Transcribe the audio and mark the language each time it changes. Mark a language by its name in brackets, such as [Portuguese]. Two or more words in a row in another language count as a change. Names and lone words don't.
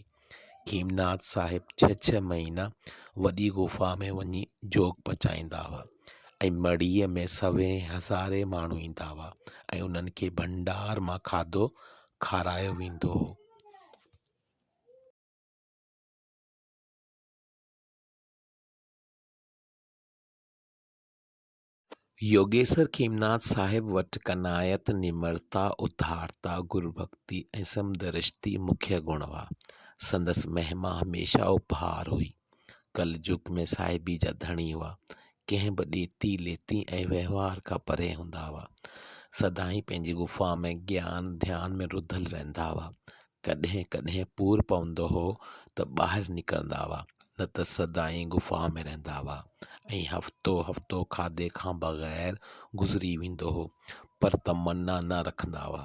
[Sindhi] खीमनाथ साहिब 6 महीना वॾी गुफ़ा में वञी जोग पचाईंदा हुआ ऐं मड़ीअ में सवे हज़ारे माण्हू ईंदा हुआ ऐं उन्हनि खे भंडार मां खाधो खारायो वेंदो हो। योगेश्वर खीमनाथ साहिब वटि कनायत, निम्रता, उदारता, गुरुभक्ति ऐं समदर्शी मुख्य गुण हुआ। संदसि महिमा हमेशा उपहार हुई। कलयुग में साहिबी जा धणी हुआ। कंहिं बि ॾेती लेती ऐं व्यवहार खां परे हूंदा हुआ। सदाईं पंहिंजी गुफ़ा में ज्ञान ध्यान में रुधल रहंदा हुआ। कॾहिं कॾहिं पूर पवंदो हो त ॿाहिरि निकिरंदा हुआ, न त सदाईं गुफ़ा में रहंदा हुआ ऐं हफ़्तो हफ़्तो खाधे खां बग़ैर गुज़री वेंदो हो, पर तमन्ना न रखंदा हुआ।